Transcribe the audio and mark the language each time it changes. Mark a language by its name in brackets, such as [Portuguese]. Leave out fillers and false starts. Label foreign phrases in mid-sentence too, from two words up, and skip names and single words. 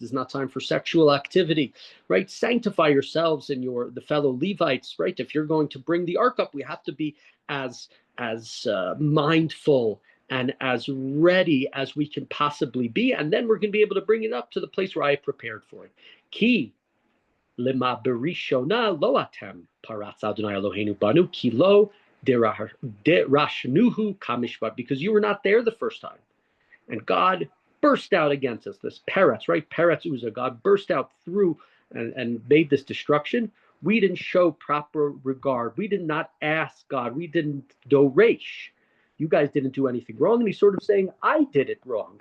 [English] There's not time for sexual activity, right? Sanctify yourselves and the fellow Levites, right? If you're going to bring the ark up, we have to be as mindful and as ready as we can possibly be, and then we're going to be able to bring it up to the place where I prepared for it. [Hebrew] כי למה בראשונה לא אתם פרץ אדוני אלהינו בנו כי לא דרשנהו כמשפט, [English] because you were not there the first time, and God burst out against us. This Peretz, right? Peretz Uzzah, God burst out through and made this destruction. we didn't show proper regard. We did not ask God. We didn't doresh. You guys didn't do anything wrong. And he's sort of saying, I did it wrong.